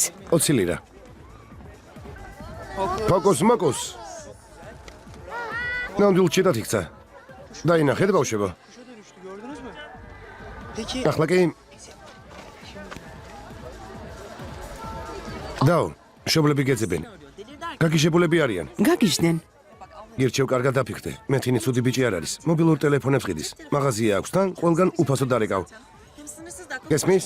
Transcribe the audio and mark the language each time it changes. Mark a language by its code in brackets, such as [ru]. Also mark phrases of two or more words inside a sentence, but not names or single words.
[ka] 20 ლირა. ფოკუს მოკუს. ნამდვილ ჩიტად იქცა. დაინახეთ ბავშვებო. [tr] Kuşa dönüştü, gördünüz mü? Peki... [ka] ახლა კი დაუ, შობლები გეძებენ. გაგიჟებულები არიან. გაგიჟდნენ. გირჩევ კარგად დაფიქრდე. მეთინი ცუდი ბიჭი არ არის. მობილურ ტელეფონებს ყიდის. მაღაზია აქვს თან, ყველგან უფასო დარეკავ. გესმის?